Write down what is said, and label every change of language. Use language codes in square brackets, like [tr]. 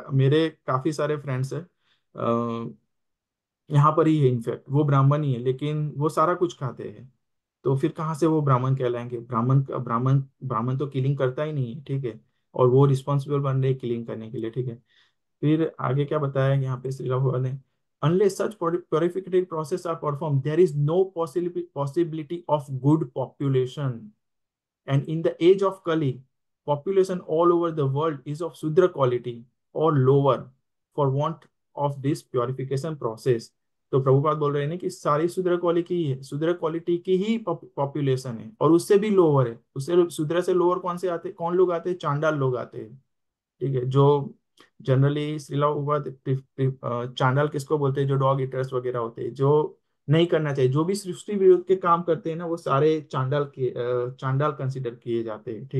[hi] मेरे काफी सारे फ्रेंड्स हैं, यहाँ पर ही है, इनफैक्ट वो ब्राह्मण ही है लेकिन वो सारा कुछ खाते हैं। तो फिर कहाँ से वो ब्राह्मण कहलाएंगे? ब्राह्मण ब्राह्मण तो किलिंग करता ही नहीं है, ठीक है। और वो रिस्पॉन्सिबल बन रहे किलिंग करने के लिए, ठीक है। फिर आगे क्या बताया यहाँ पे श्री राम भगवान ने? [en] Unless such purificatory process are performed, there is no possibility of good population. And in the age of Kali, population all over the world is of Sudra quality or lower for want of this purification process. [hi] तो प्रभुपाद बोल रहे हैं ना कि सारी शूद्र quality की है, शूद्र क्वालिटी की ही पॉपुलेशन है, और उससे भी लोअर है। उससे शूद्र से लोअर कौन से आते, कौन लोग आते हैं? चांडाल लोग आते हैं। ठीक है, जो जनरली श्रीला प्रभुपाद चांडाल किसको बोलते हैं? जो डॉग ईटर्स वगैरह होते हैं, जो नहीं करना चाहिए, जो भी सृष्टि विरोध के काम करते हैं ना, वो सारे चांडाल कंसिडर किए जाते हैं।